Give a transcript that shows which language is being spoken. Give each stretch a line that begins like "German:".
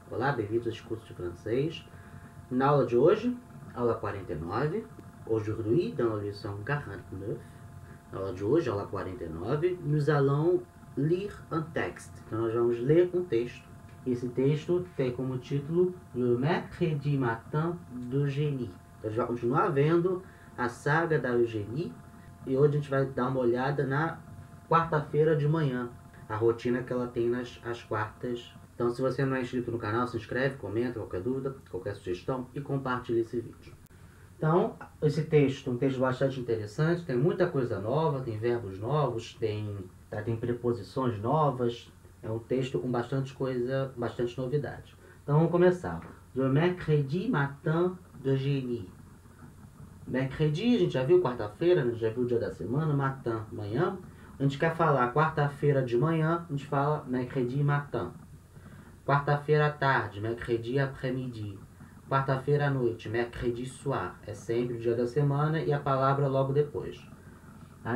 Portuguese: Olá, bem-vindos aos cursos de francês. Na aula de hoje, aula 49.
French: Aujourd'hui, dans la leçon 49,
Portuguese: na aula de hoje, aula 49,
French: nous allons lire un texte.
Portuguese: Então, nós vamos ler um texto. Esse texto tem como título
French: Le Mercredi Matin d'Eugénie.
Portuguese: Então, a gente vai continuar vendo a saga da Eugénie e hoje a gente vai dar uma olhada na quarta-feira de manhã, a rotina que ela tem às quartas. Então, se você não é inscrito no canal, se inscreve, comenta qualquer dúvida, qualquer sugestão e compartilhe esse vídeo. Então, esse texto é um texto bastante interessante, tem muita coisa nova, tem verbos novos, tem preposições novas. É um texto com bastante coisa, bastante novidade. Então, vamos começar.
French: Le Mercredi Matin d'Eugénie.
Portuguese: Mercredi, a gente já viu quarta-feira, a gente já viu o dia da semana, matin, manhã. A gente quer falar quarta-feira de manhã, a gente fala mercredi matin. Quarta-feira à tarde, mercredi après-midi. Quarta-feira à noite, mercredi soir. É sempre o dia da semana e a palavra logo depois. Tá?